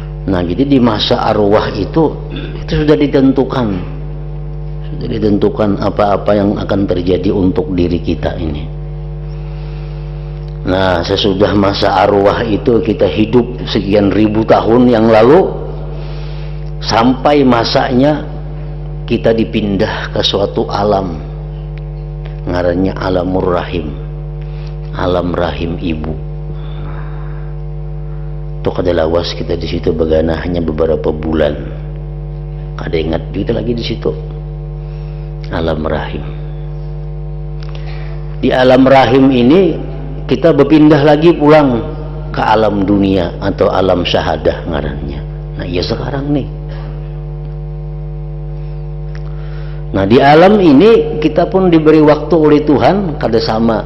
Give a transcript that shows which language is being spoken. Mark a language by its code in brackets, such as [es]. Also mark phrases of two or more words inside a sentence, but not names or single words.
[id] Nah, jadi di masa arwah itu sudah ditentukan apa-apa yang akan terjadi untuk diri kita ini. Nah, sesudah masa arwah itu kita hidup sekian ribu tahun yang lalu, sampai masanya kita dipindah ke suatu alam, ngarannya [ar] alamur rahim, [id] alam rahim ibu. [bjn] Tuh kada lawas kita di situ begana hanya beberapa bulan, kada ingat kita lagi di situ, alam rahim. [id] Di alam rahim ini kita berpindah lagi pulang ke alam dunia atau alam syahadah ngarannya. Nah, ya sekarang nih. Nah, di alam ini kita pun diberi waktu oleh Tuhan kada sama.